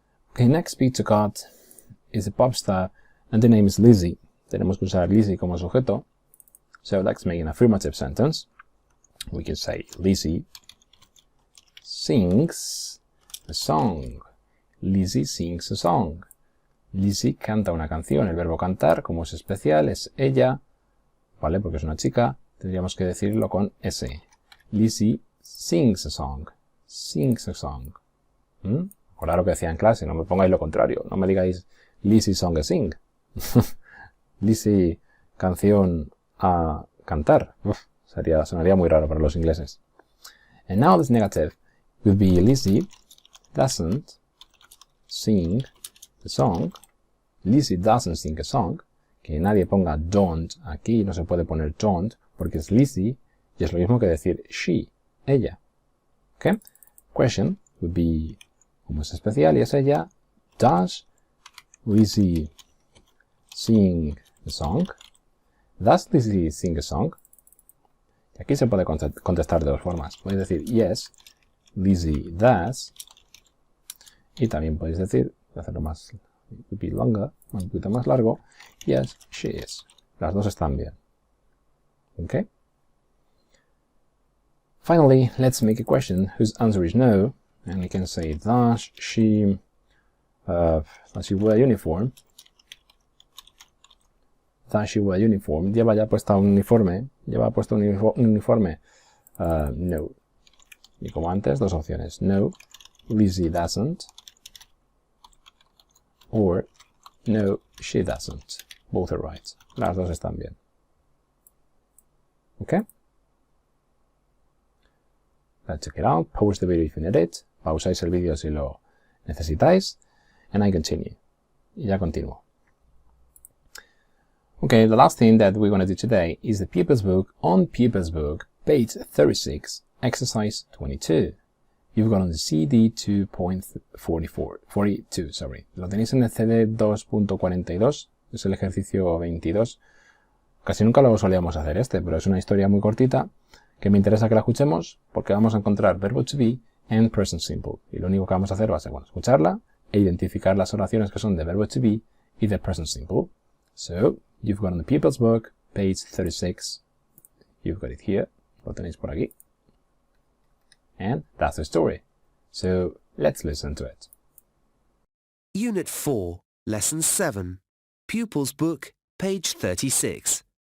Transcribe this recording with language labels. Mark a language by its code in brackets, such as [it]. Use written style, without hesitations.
[en] Okay, next pizza card is a pop star and the name is Lizzie. [es] Tenemos que usar Lizzie como sujeto. [en] So let's make an affirmative sentence. We can say Lizzie sings a song. Lizzie sings a song. [es] Lizzie canta una canción. El verbo cantar, como es especial, es ella, ¿vale? Porque es una chica. Tendríamos que decirlo con S. [en] Lizzie sings a song. Sings a song. [es] Recordad lo que decía en clase, no me pongáis lo contrario. No me digáis [en] Lizzie song a sing. [es] Lizzie canción a cantar. Sonaría muy raro para los ingleses. [en] And now this negative would be Lizzie doesn't sing a song. Lizzie doesn't sing a song. [es] Que nadie ponga don't aquí, no se puede poner don't, porque es Lizzie y es lo mismo que decir she, ella. [en] ¿Ok? Question would be, [es] como es especial y es ella, [en] does Lizzie sing a song? Does Lizzie sing a song? [es] Y aquí se puede contestar de dos formas. Podéis decir [en] yes, Lizzie does. [es] Y también podéis decir, hacerlo más, [en] would be longer, [es] un poquito más largo, [en] yes, she is. [es] Las dos están bien. [en] Okay? Finally, let's make a question whose answer is no. And we can say, does she wear uniform? Does she wear uniform? [es] ¿Lleva ya puesta un uniforme? ¿Lleva puesto un uniforme? No. Y como antes, dos opciones. [en] No, Lizzie doesn't. Or, no, she doesn't. Both are right. [es] Las dos están bien. [en] ¿Ok? Let's check it out. Pause the video if you need it. [es] Pausáis el vídeo si lo necesitáis. [en] And I continue. [es] Y ya continúo. [en] Okay, the last thing that we're going to do today is the Pupil's Book. On Pupil's Book, page 36, exercise 22. You've got on the CD 2.42, sorry. [es] Lo tenéis en el CD 2.42, es el ejercicio 22. Casi nunca lo solíamos hacer pero es una historia muy cortita que me interesa que la escuchemos porque vamos a encontrar verbo to be and present simple. Y lo único que vamos a hacer va a ser, escucharla e identificar las oraciones que son de verbo to be y de present simple. [en] So, you've got on the Pupil's Book, page 36. You've got it here. [es] Lo tenéis por aquí. [en] And that's the story. So, let's listen to it. Unit 4, Lesson 7. Pupil's Book, page 36.